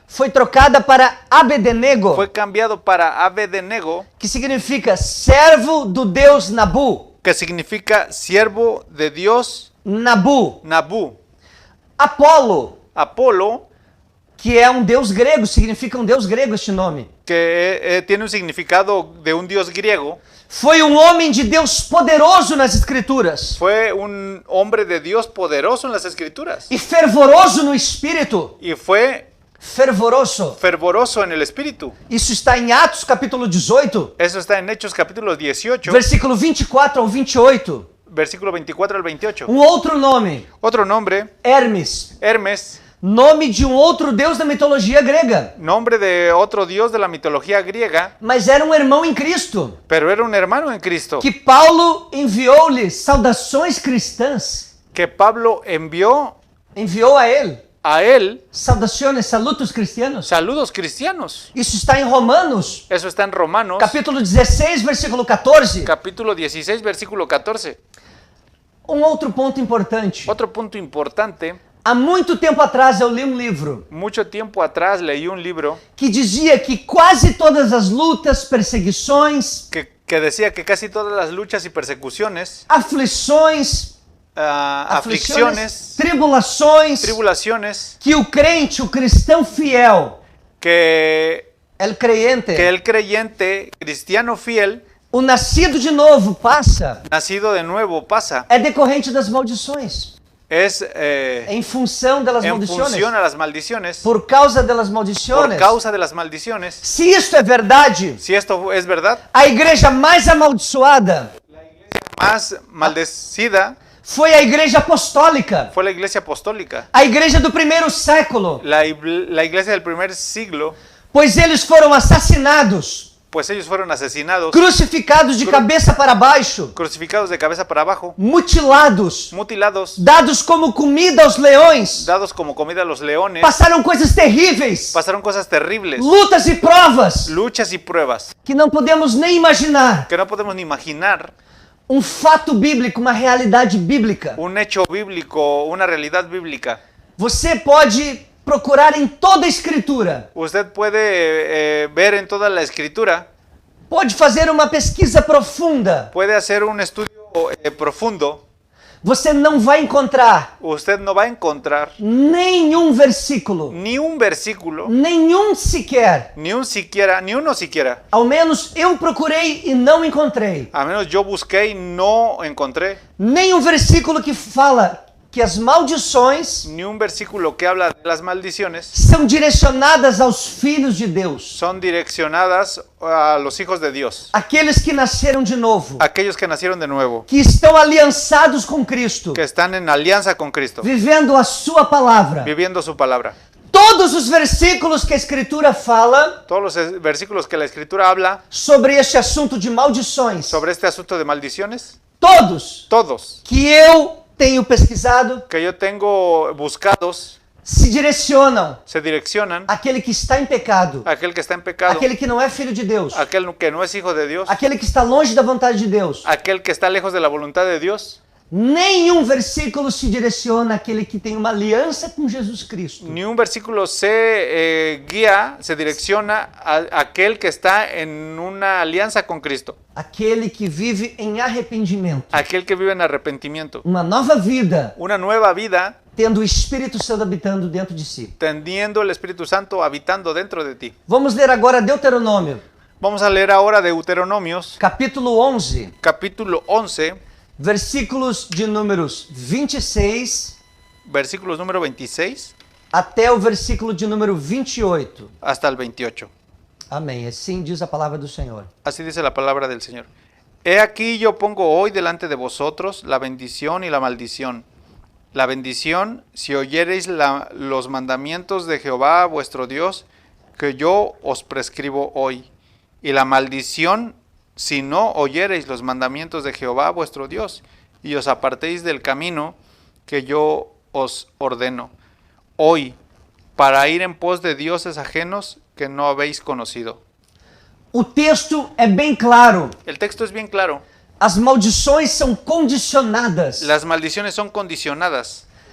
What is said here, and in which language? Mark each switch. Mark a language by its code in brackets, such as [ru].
[pt] foi trocada para Abednego, [es] fue cambiado para Abednego, [pt] que significa servo do deus Nabu. [es] que significa siervo de Dios [pt] Nabu. [es] Nabu. [pt] Apolo, [es] Apolo, [pt] que é deus grego, significa deus grego este nome. [es] que tiene un significado de un dios griego, [pt] Foi homem de Deus poderoso nas escrituras [es] fue un hombre de Dios poderoso en las escrituras [pt] e fervoroso no espírito. [es] y fue [pt] Fervoroso. [es] fervoroso en el espíritu. [pt] Isso está em Atos capítulo 18, [es] Eso está en Hechos capítulo 18, [pt] versículo 24 ao 28. [es] versículo 24 al 28. [pt] Outro nome, [es] Otro nombre, [pt] Hermes, [es] Hermes, [pt] nome de outro deus da mitologia grega, [es] nombre de otro dios de la mitología griega, [pt] mas era irmão em Cristo, [es] pero era un hermano en Cristo, [pt] que Paulo enviou-lhe saudações cristãs, [es] que Pablo envió [pt] enviou a ele [es] a él [pt] saudações, [es] salutos cristianos. saludos cristianos. [pt] Isso está em Romanos, [es] Eso está en Romanos, [pt] capítulo 16, versículo 14. [es] capítulo 16, versículo 14. [pt] Outro ponto importante. [es] Otro punto importante, [pt] Há muito tempo atrás eu li livro [es] mucho tiempo atrás leí un libro [pt] que dizia que quase todas as lutas, perseguições, [es] que decía que casi todas las luchas y persecuciones, [pt] aflições, [es] aflicciones, [pt] tribulações, [es] tribulaciones, [pt] que o crente, o cristão fiel, [es] que el creyente, el creyente cristiano fiel, [pt] o nascido de novo passa, [es] nacido de nuevo, pasa, [pt] é decorrente das maldições. [es] es [pt] em função das [es] en [pt] maldições. [es] función a las maldiciones, [pt] Por causa das [es] por [pt] maldições. [es] causa de las maldiciones. [pt] Se isto é verdade, [es] Si esto es verdad, [pt] a igreja mais amaldiçoada [es] más maldecida [pt] foi a igreja apostólica, [es] fue la iglesia apostólica, [pt] a igreja do primeiro século, [es] la iglesia del primer siglo, [pt] pois eles foram assassinados, [es] pues ellos fueron asesinados, [pt] crucificados de cabeça para baixo, [es] crucificados de cabeza para abajo, [pt] mutilados, [es] mutilados, [pt] dados como comida aos leões. [es] dados como comida a los leones. [pt] Passaram coisas terríveis, [es] Pasaron cosas terribles, [pt] lutas e provas [es] luchas y pruebas [pt] que não podemos nem imaginar. [es] que no podemos ni imaginar. [pt] Um fato bíblico, uma realidade bíblica. [es] Un hecho bíblico, una realidad bíblica. [pt] Você pode procurar em toda a escritura, [es] Usted puede ver en toda la escritura, [pt] pode fazer uma pesquisa profunda. [es] puede hacer un estudio profundo. [pt] Você não vai encontrar [es] Usted no va a encontrar [pt] nenhum versículo, [es] ni un versículo, [pt] nenhum sequer. [es] ni uno siquiera. [pt] Ao menos eu procurei e não encontrei. [es] A menos yo busqué y no encontré [pt] Nenhum versículo que fala que as maldições [es] ni un versículo que habla de las maldiciones [pt] são direcionadas aos filhos de Deus, [es] son direccionadas a los hijos de Dios, [pt] aqueles que nasceram de novo, [es] aquellos que nacieron de nuevo, [pt] que estão aliançados com Cristo, [es] que están en alianza con Cristo, [pt] vivendo a sua palavra. [es] viviendo su palabra. [pt] Todos os versículos que a Escritura fala [es] Todos los versículos que la Escritura habla [pt] sobre este assunto de maldições, [es] sobre este asunto de maldiciones, [pt] todos [es] todos [pt] que eu tenho pesquisado, [es] que yo tengo buscados, [pt] se direcionam [es] se direccionan [pt] àquele que está em pecado, [es] a aquel que está en pecado, [pt] aquele que não é filho de Deus, [es] aquel que no es hijo de Dios, [pt] aquele que está longe da vontade de Deus. [es] aquel que está lejos de la voluntad de Dios. [pt] Nenhum versículo se direciona àquele que tem uma aliança com Jesus Cristo. [es] Ni un versículo se guía, se direcciona a aquel que está en una alianza con Cristo, [pt] Aquele que vive em arrependimento. [es] aquel que vive en arrepentimiento, [pt] Uma nova vida, [es] una nueva vida, [pt] tendo o Espírito Santo habitando dentro de si. [es] teniendo el Espíritu Santo habitando dentro de ti. [pt] Vamos ler agora Deuteronômio, [es] Vamos a leer ahora Deuteronomios, [pt] capítulo 11, [es] capítulo 11, [pt] versículos de números 26 [es] versículos número 26 [pt] até o versículo de número 28. [es] hasta el 28. [pt] Amém. Assim diz a palavra do Senhor. [es] Así dice la palabra del Señor. He aquí yo pongo hoy delante de vosotros la bendición y la maldición. La bendición, si oyereis los mandamientos de Jehová vuestro Dios, que yo os prescribo hoy. Y la maldición, si no oyereis los mandamientos de Jehová vuestro Dios, y os apartéis del camino que yo os ordeno hoy, para ir en pos de dioses ajenos que no habéis conocido. [pt] O texto é bem claro. [es] El texto es bien claro. [pt] As maldições são condicionadas. [es] Las maldiciones son condicionadas.